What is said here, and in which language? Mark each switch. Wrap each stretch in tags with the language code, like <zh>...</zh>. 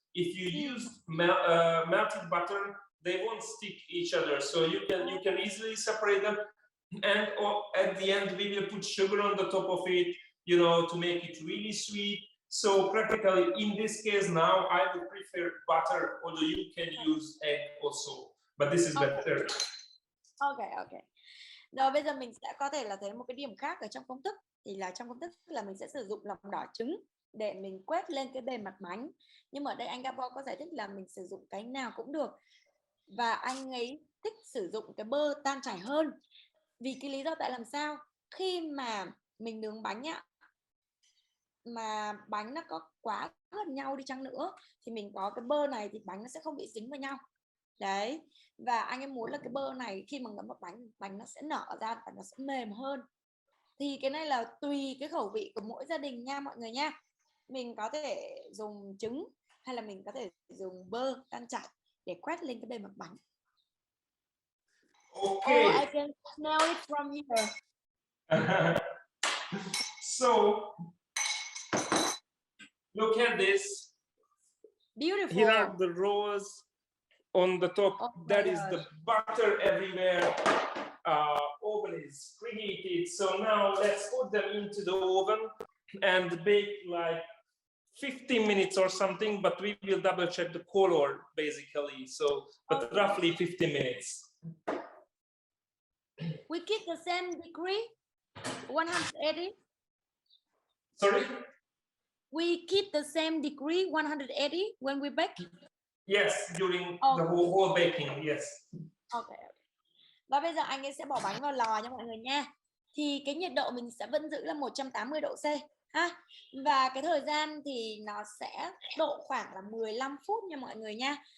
<en>if you use melted butter, they won't stick each other, so you can easily separate them. And at the end we will put sugar on the top of it, you know, to make it really sweet. So practically in this case now I would prefer butter, although you can use egg also, but this is better. Okay.</en> <vi>Rồi bây giờ mình sẽ có thể là thấy một cái điểm khác ở trong công thức, thì là trong công thức là mình sẽ sử dụng lòng đỏ trứng để mình quét lên cái bề mặt bánh. Nhưng mà ở đây anh Gabor có giải thích là mình sử dụng cái nào cũng được, và anh ấy thích sử dụng cái bơ tan chảy hơn. Vì cái lý do tại làm sao khi mà mình nướng bánh ạ, mà bánh nó có quá gần nhau đi chăng nữa thì mình có cái bơ này thì bánh nó sẽ không bị dính vào nhau. Đấy, và anh em muốn là cái bơ này khi mà ngấm vào bánh nó sẽ nở ra và nó sẽ mềm hơn. Thì cái này là tùy cái khẩu vị của mỗi gia đình nha mọi người nha. Mình có thể dùng trứng hay là mình có thể dùng bơ tan chảy để quét lên cái bề mặt bánh.</vi> <en>Okay. Oh, I can smell it from here. So look at this. Beautiful. Here are the rows on the top. That is the butter everywhere. Oven is preheated. So now let's put them into the oven and bake like 15 minutes or something, but we will double check the color basically. So, but roughly 15 minutes. We keep the same degree, 180. Sorry? We keep the same degree, 180, when we bake? Yes, during the whole baking, yes. Okay.</en> <vi>Và bây giờ anh ấy sẽ bỏ bánh vào lò nha mọi người nha. Thì cái nhiệt độ mình sẽ vẫn giữ là 180 độ C ha. Và cái thời gian thì nó sẽ độ khoảng là 15 phút nha mọi người nha.</vi>